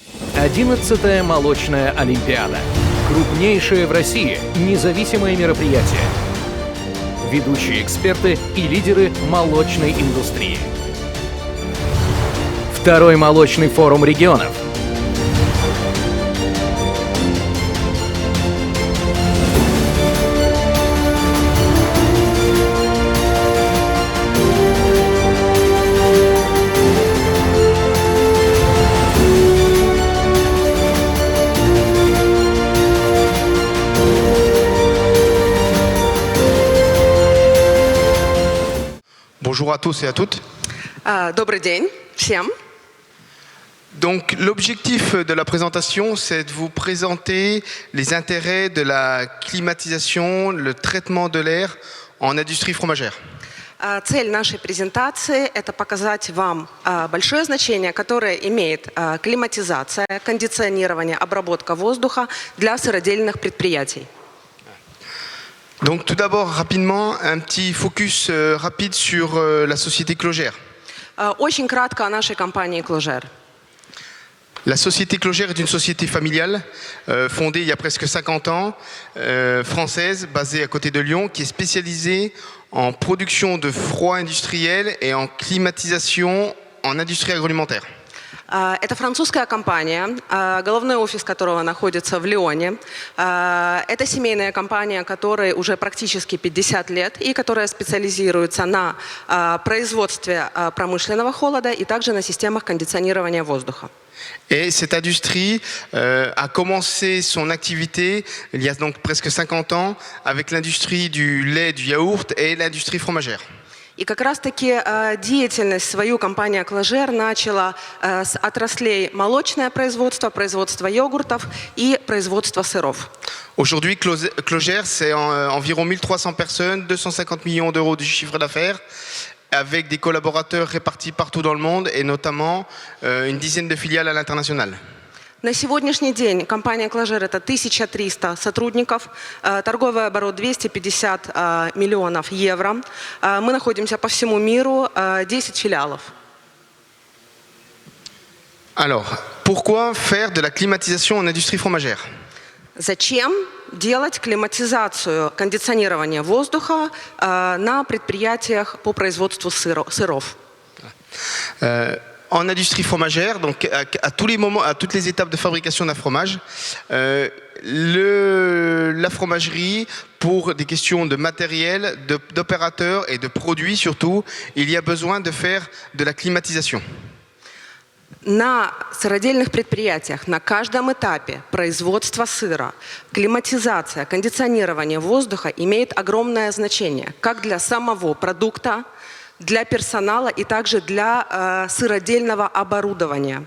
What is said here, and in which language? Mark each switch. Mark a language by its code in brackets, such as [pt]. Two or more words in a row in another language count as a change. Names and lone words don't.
[ru] 11-я молочная олимпиада. Крупнейшее в России независимое мероприятие. Ведущие эксперты и лидеры молочной индустрии. Второй молочный форум регионов. [fr] Bonjour à tous et à toutes. [ru] Добрый день всем. [fr] Donc l'objectif de la présentation, c'est de vous présenter les intérêts de la climatisation, le traitement de l'air en industrie fromagère. [ru] Цель нашей презентации – это показать вам большое значение, которое имеет климатизация, кондиционирование, обработка воздуха для сыродельных предприятий. [fr] Donc tout d'abord, rapidement, un petit focus rapide sur la société Clogère. [ru] Очень кратко о нашей компании Clogère. [fr] La société Clogère est une société familiale fondée il y a presque 50 ans, française, basée à côté de Lyon, qui est spécialisée en production de froid industriel et en climatisation en industrie agroalimentaire. [ru] Это французская компания, головной офис которого находится в Лионе. Это семейная компания, которой уже практически 50 лет и которая специализируется на производстве промышленного холода и также на системах кондиционирования воздуха. [fr] Et cette industrie a commencé son activité il y a donc presque 50 ans avec l'industrie du lait, du yaourt et l'industrie fromagère. [ru] И как раз-таки деятельность свою компания Clogère начала с отраслей молочное производство, производство йогуртов и производство сыров. [fr] Aujourd'hui, Clogère, c'est environ 1300 personnes, 250 millions d'euros de chiffre d'affaires, avec des collaborateurs répartis partout dans le monde et notamment une dizaine de filiales à l'international. [ru] На сегодняшний день компания Clogère – это 1300 сотрудников, торговый оборот 250 миллионов евро. Мы находимся по всему миру, 10 филиалов. [fr] Alors, pourquoi faire de la climatisation en industrie fromagère? [ru] Zачем делать климатизацию, кондиционирование воздуха на предприятиях по производству сыров? [fr] En industrie fromagère, donc à tous les moments, à toutes les étapes de fabrication d'un fromage, la fromagerie, pour des questions de matériel, d'opérateurs et de produits surtout, il y a besoin de faire de la climatisation. [ru] На сыродельных предприятиях на каждом этапе производства сыра климатизация, кондиционирование воздуха имеет огромное значение как для самого продукта, для персонала и также для сыродельного оборудования.